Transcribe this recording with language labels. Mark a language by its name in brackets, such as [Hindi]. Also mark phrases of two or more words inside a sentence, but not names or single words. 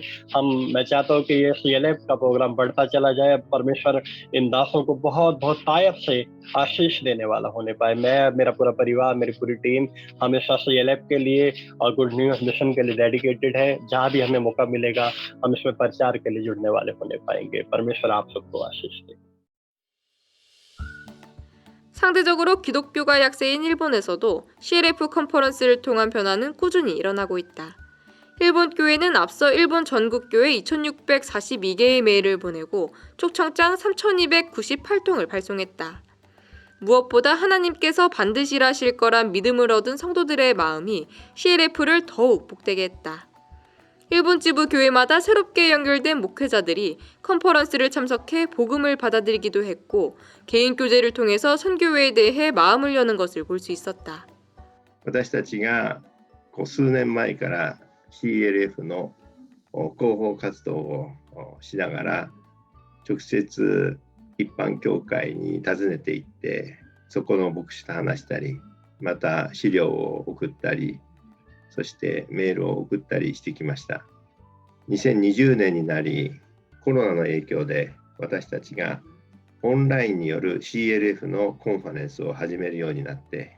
[Hindi] मैं चाहता हूँ कि ये CLF का प्रोग्राम बढ़ता चला जाए, परमेश्वर इन दासों को बहुत बहुत तायब से आशीष देने वाला होने पाए। मैं, मेरा पूरा परिवार, मेरी पूरी टीम हमेशा CLF के लिए और गुड न्यूज़ मिशन के लिए डेडिकेटेड है। जहाँ भी हमें मौका मिलेगा हम इसमें प्रचार के लिए जुड़ने वाले होने पाएंगे। परमेश्वर आप सबको आशीष दे। [Korean] 상대적으로 기독교가 약세인 일본에서도 CLF 컨퍼런스를 통한 변화는 꾸준히 일어나고 있다. 일본 교회는 앞서 일본 전국교회 2642개의 메일을 보내고 초청장 3298통을 발송했다. 무엇보다 하나님께서 반드시 일하실 거란 믿음을 얻은 성도들의 마음이 CLF를 더욱 복되게 했다. 일본 지부 교회마다 새롭게 연결된 목회자들이 컨퍼런스를 참석해 복음을 받아들이기도 했고 개인 교제를 통해서 선교회에 대해 마음을 여는 것을 볼 수 있었다. [Japanese] 私たちが数年前から CLF の広報活動をしながら直接一般教会に訪ねていってそこの牧師と話したりまた資料を送ったりそしてメールを送ったりしてきました。2020年になりコロナの影響で私たちがオンラインによる CLF のコンファレンスを始めるようになって